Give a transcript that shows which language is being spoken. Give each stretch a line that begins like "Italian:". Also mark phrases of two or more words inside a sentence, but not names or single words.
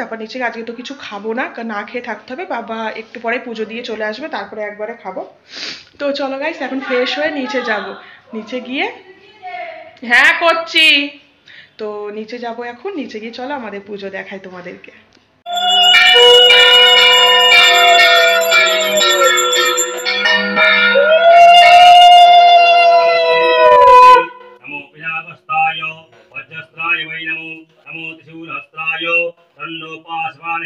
Bangla: তারপর নিচে আজকে তো কিছু খাবো না, না খেয়ে থাকতে হবে। বাবা একটু পরে পুজো দিয়ে চলে আসবে, তারপরে একবারে খাবো। তো চলো গাইস, এখন ফ্রেশ হয়ে নিচে যাব। নিচে গিয়ে, হ্যাঁ করছি। তো নিচে যাব এখন, নিচে গিয়ে চলো আমাদের পুজো দেখাই তোমাদেরকে।
Sanskrit: नमो पिनाकस्ताय वज्रस्त्राय वै नमो नमो त्रिशूलहस्त्राय दण्डोपासमाने